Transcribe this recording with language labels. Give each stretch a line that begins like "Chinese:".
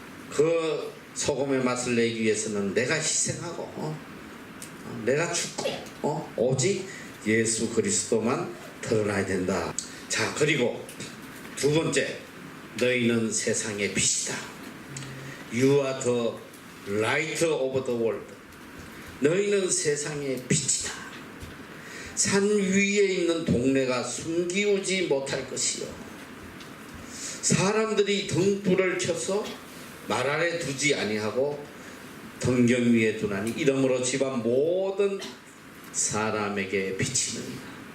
Korean: 그 소금의 맛을 내기 위해서는 내가 희생하고 내가 죽고 오직 예수 그리스도만 드러나야 된다. 자, 그리고 두 번째, 너희는 세상의 빛이다.
English: You are the light of the world.
Korean: 너희는 세상의 빛이다. 산 위에 있는 동네가 숨기우지 못할 것이요, 사람들이 등불을 켜서 말 아래 두지 아니하고 등경 위에 두나니 이러므로 집안 모든 사람에게 비치느니라.